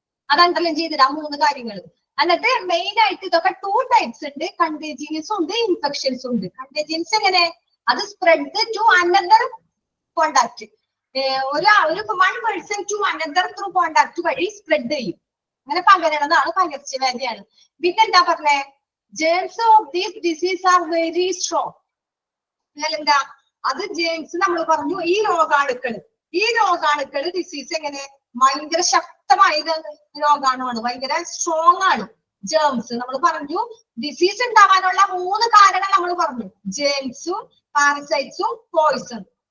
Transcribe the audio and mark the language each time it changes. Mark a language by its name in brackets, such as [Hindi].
[Malayalam] അത് അണ്ടർലൈൻ ചെയ്തിടാ 3 കാര്യങ്ങൾ. എന്നിട്ട് മെയിൻ ആയിട്ട് ഇതൊക്കെ 2 ടൈപ്സ് ഉണ്ട്. കണ്ടേജിയസും ഉണ്ട്, ഇൻഫെക്ഷൻസും ഉണ്ട്. കണ്ടേജിയൻസ് എങ്ങനെ? അത് [English] Spread to another contact. [Malayalam] ഒരു [English] one person to another through contact [Malayalam] വഴി സ്പ്രെഡ് ചെയ്യും. അങ്ങനെ പകരണതാണ് പകർച്ചവ്യാധിയാണ്. പിന്നെന്താ പറഞ്ഞേ, [English] germs of this disease are very strong. [Malayalam] എന്താ അത് ജേംസ് നമ്മൾ പറഞ്ഞു ഈ രോഗാണുക്കൾ ഡിസീസ് എങ്ങനെ ഭയങ്കര ശക്തമായ രോഗാണുവാണ്, ഭയങ്കര സ്ട്രോങ് ആണ്. ജേംസ് നമ്മൾ പറഞ്ഞു ഡിസീസ് ഉണ്ടാവാനുള്ള 3 കാരണം നമ്മൾ പറഞ്ഞു, ജേംസും പാരസൈറ്റ്സും പോയിസൺ.